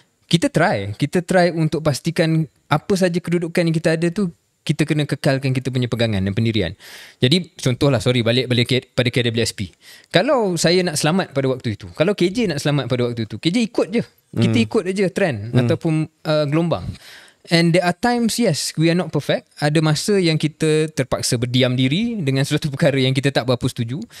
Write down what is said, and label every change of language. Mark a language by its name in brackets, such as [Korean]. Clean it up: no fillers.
[Malay] Kita try untuk pastikan apa saja kedudukan yang kita ada tu kita kena kekalkan kita punya pegangan dan pendirian. Jadi contohlah, balik pada KWSP. Kalau saya nak selamat pada waktu itu, kalau KJ nak selamat pada waktu itu, KJ ikut je. Kita ikut je trend ataupun gelombang. [English] And there are times, yes, we are not perfect. [Malay] Ada masa yang kita terpaksa berdiam diri dengan sesuatu perkara yang kita tak berapa setuju.